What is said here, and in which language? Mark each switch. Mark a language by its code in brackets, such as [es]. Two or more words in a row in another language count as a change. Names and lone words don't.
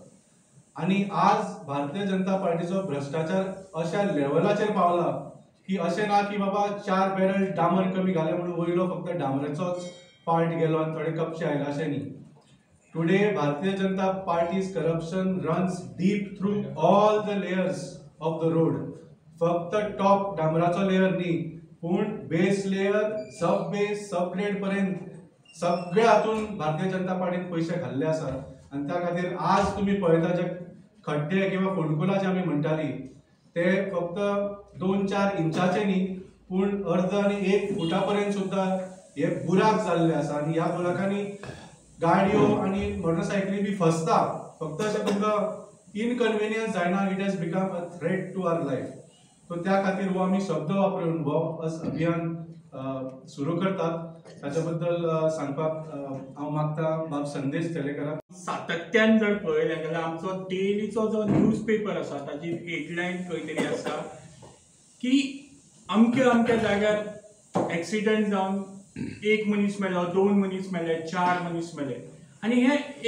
[kok] आनी आज भारतीय जनता पार्टीचो भ्रष्टाचार अशा लेवलाचेर पावला की अशें ना की बाबा 4 बॅरल डांबर कमी घाले म्हणून वयलो फक्त डांबराचोच पार्ट गेलो आनी थोडे कपशे आयले अशें न्ही. [en] Today Bharatiya Janata Party's corruption runs deep through all the layers of the road. [kok] फक्त टॉप डांबराचो लेयर न्ही पूण [en] base layer, sub base, sub grade [kok] पर्यंत सगळ्या हातून भारतीय जनता पार्टीन पयशे घाल्ले आसा. आनी त्या खातीर आज तुमी पळयता जे खड्डे किंवा फोंडकुलां जे आमी म्हणटाली ते फक्त 2-4 इंचाचे न्ही पूण अर्द आनी 1 फुटा पर्यंत सुद्दां हे बुराक जाल्ले आसा. आनी ह्या बुराकांनी गाडयो आनी मोटरसायकली बी फसता. फक्त अशें तुमकां इनकन्विनियन्स जायना, [en] It has become a threat to our life. [kok] सो त्या खातीर हो आमी शब्द वापरून हो अभियान सुरू करतात. ताच्या बद्दल सांगपाक हांव मागता बाब संदेश तेलेकराक. सातत्यान जर पळयलें जाल्यार आमचो डेलीचो जो [en] news paper [kok] आसा ताची हेडलायन खंय तरी आसा की अमक्या अमक्या जाग्यार एक्सिडंट जावन 1 मनीस मेलो, 2 मनीस मेले, 4 मनीस मेले.